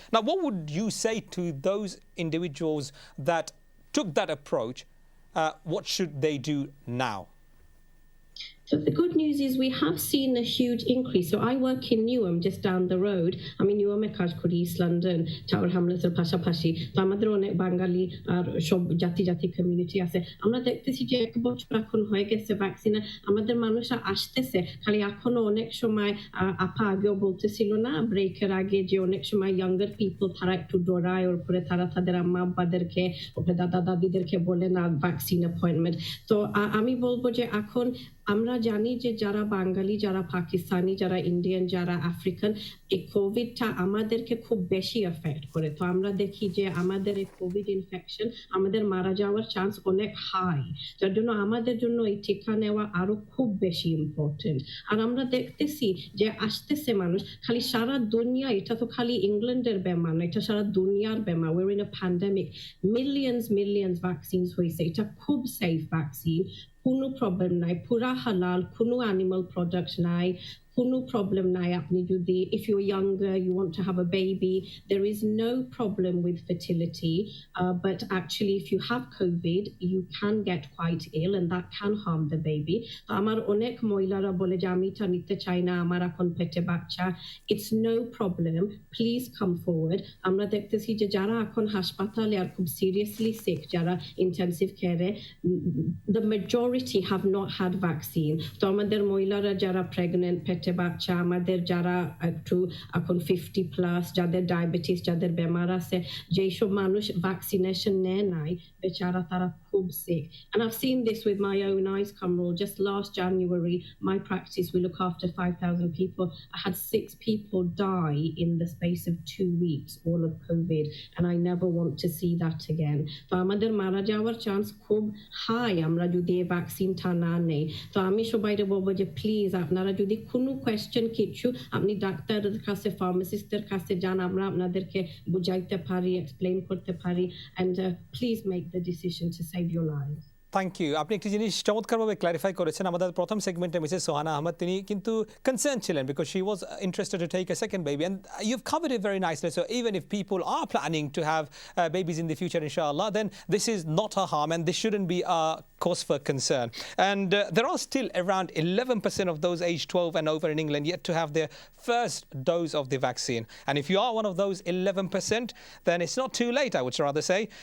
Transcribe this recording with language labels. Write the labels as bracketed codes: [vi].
[en] Now, what would you say to those individuals that took that approach? What should they do now? So the good news is we have seen a huge increase. So I work in Newham, just down the road. I mean, [bn] Newham e কাজ করি East London, Tower Hamlets এর পাশাপাশি। তো আমাদের অনেক বাঙালি আর সব জাতি community আছে। আমরা দেখতেছি যে 1 বছর এখন হয়ে গেছে ভ্যাকসিনে, আমাদের মানুষরা আসতেছে। খালি এখনো অনেক সময় আপা আগেও বলতেছিল না ব্রেকের আগে যে অনেক সময় ইয়াঙ্গার পিপল তারা একটু ডরায়, ওর পরে তারা তাদের আম্মা আব্বাদেরকে, ওপরে দাদা দাদিদেরকে বলে না ভ্যাকসিন অ্যাপয়েন্টমেন্ট। তো আমি বলবো যে এখন আমরা জানি যে যারা বাঙালি, যারা পাকিস্তানি, যারা ইন্ডিয়ান, যারা আফ্রিকান, এই কোভিডটা আমাদেরকে খুব বেশি এফেক্ট করে। তো আমরা দেখি যে আমাদের এই কোভিড ইনফেকশন, আমাদের মারা যাওয়ার চান্স অনেক হাই, যার জন্য আমাদের জন্য এই টিকা নেওয়া আরো খুব বেশি ইম্পর্টেন্ট। আর আমরা দেখতেছি যে আসতেছে মানুষ খালি সারা দুনিয়া, এটা তো খালি ইংল্যান্ডের বেমার না, এটা সারা দুনিয়ার বেমার। [en] we're in a pandemic, [bn] millions vaccines হয়েছে, এটা খুব সেফ ভ্যাকসিন, কোনো প্রবলেম নাই, পুরা হালাল, কোনো অ্যানিমাল প্রোডাক্ট নাই, কোনো প্রবলেম নাই। আপনি যদি [en] if you're younger, you want to have a baby, there is no problem with fertility, but actually if you have COVID, you can get quite ill and that can harm the baby. [bn] আমার অনেক মহিলারা বলে যে আমি এটা নিতে চাই না, আমার এখন পেটে বাচ্চা। [en] It's no problem, please come forward. [bn] আমরা দেখতেছি যে যারা এখন হাসপাতালে আর খুব সিরিয়াসলি সিক, যারা ইন্টেন্সিভ কেয়ারে, [en] the majority have not had vaccine. [bn] তো আমাদের মহিলারা যারা প্রেগন্যান্ট, পেটে বাচ্চা, আমাদের যারা একটু এখন 50 প্লাস, যাদের ডায়াবেটিস, যাদের বেমার আছে, যেসব মানুষ ভ্যাকসিনেশন নেয় নাই, বেচারা তারা খুব sick. [en] And I've seen this with my own eyes, Qamarul. Just last January, my practice, we look after 5,000 people. I had 6 people die in the space of 2 weeks, all of COVID, and I never want to see that again. [bn] তো আমাদের মারা যাওয়ার chance খুব high আমরা যদি এই ভ্যাকসিনটা না নেই। তো আমি সবাইকে বলবো যে প্লিজ আপনারা যদি কোনো কোয়েশ্চেন কিছু, আপনি ডাক্তারের কাছে, ফার্মাসিস্টের কাছে যান, আমরা আপনাদেরকে বুঝাইতে পারি, এক্সপ্লেইন করতে পারি, [en] and please make the decision to save your lives. Thank you. [bn] আপনি একটি জিনিস চমৎকারভাবে ক্লারিফাই করেছেন। আমাদের প্রথম সেগমেন্টে মিসেস সোহানা আহমেদ তিনি কিন্তু কনসার্ন ছিলেন [en] Because she was interested to take a second baby, and you've covered it very nicely. So even if people are planning to have babies in the future, inshallah, then this is not a harm and this shouldn't be a cause for concern. And there are still around 11% of those aged 12 and over in England yet to have their first dose of the vaccine. And if you are one of those 11%, then it's not too late, I would rather say.